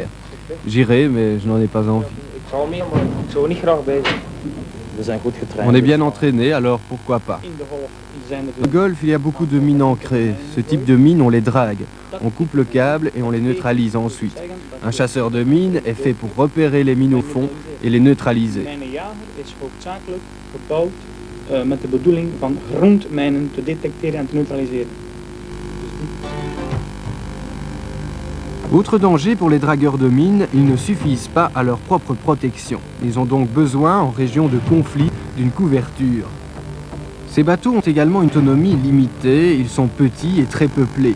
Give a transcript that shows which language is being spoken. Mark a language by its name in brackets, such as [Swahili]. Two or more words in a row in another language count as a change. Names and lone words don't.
[French] J'irai, mais je n'en ai pas envie. On est bien entraîné, alors pourquoi pas. Au Golfe, il y a beaucoup de mines ancrées. Ce type de mines, on les drague. On coupe le câble et on les neutralise ensuite. Un chasseur de mines est fait pour repérer les mines au fond et les neutraliser. [Dutch] Met de bedoeling van grondmijnen te detecteren en te neutraliseren. [French] Autre danger pour les dragueurs de mines, ils ne suffisent pas à leur propre protection. Ils ont donc besoin, en région de conflit, d'une couverture. Ces bateaux ont également une autonomie limitée, ils sont petits et très peuplés.